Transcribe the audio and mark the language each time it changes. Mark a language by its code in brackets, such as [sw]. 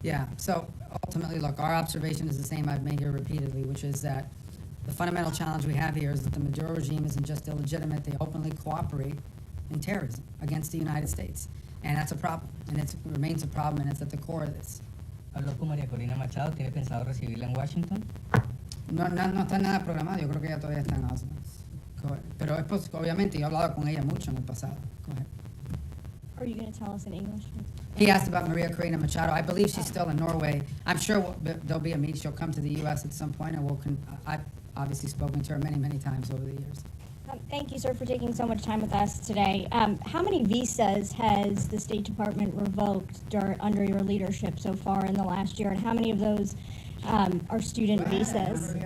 [en] Yeah, so ultimately, look, our observation is the same I've made here repeatedly, which is that the fundamental challenge we have here is that the Maduro regime isn't just illegitimate, they openly cooperate in terrorism against the United States. And that's a problem, and it remains a problem, and it's at the core of this. [es] Habló con María Corina Machado, ¿tiene pensado recibirla en Washington? No está nada programado, yo creo que ella todavía está en Oslo. Pero obviamente yo he hablado con ella mucho en el pasado. [en] Go ahead. Are you going to tell us in English? He asked about Maria Corina Machado. I believe she's still in Norway. I'm sure there'll be a meeting. She'll come to the U.S. at some point, and I've obviously spoken to her many, many times over the years. Thank you, sir, for taking so much time with us today. How many visas has the State Department revoked under your leadership so far in the last year, and how many of those are student visas?